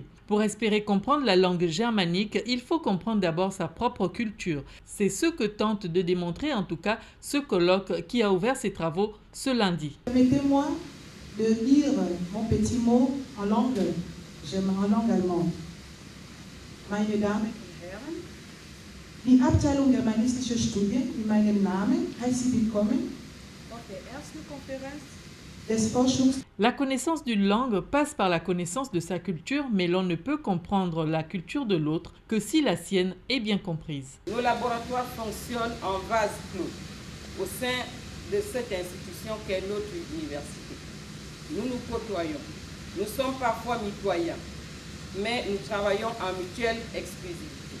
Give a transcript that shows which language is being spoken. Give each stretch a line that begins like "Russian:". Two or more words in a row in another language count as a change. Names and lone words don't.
French: Pour espérer comprendre la langue germanique, il faut comprendre d'abord sa propre culture. C'est ce que tente de démontrer en tout cas ce colloque qui a ouvert ses travaux ce lundi. Permettez-moi de lire mon petit mot en langue allemande.
German: Meine Damen und Herren, die Abteilung Germanistische Studien in meinem Namen heißt Sie willkommen auf der ersten Konferenz des Forschungs.
French: La connaissance d'une langue passe par la connaissance de sa culture, mais l'on ne peut comprendre la culture de l'autre que si la sienne est bien comprise. Nos laboratoires fonctionnent en vase clos au sein de cette institution qu'est notre université. Nous nous côtoyons, nous sommes parfois mitoyens, mais nous travaillons en mutuelle exclusivité.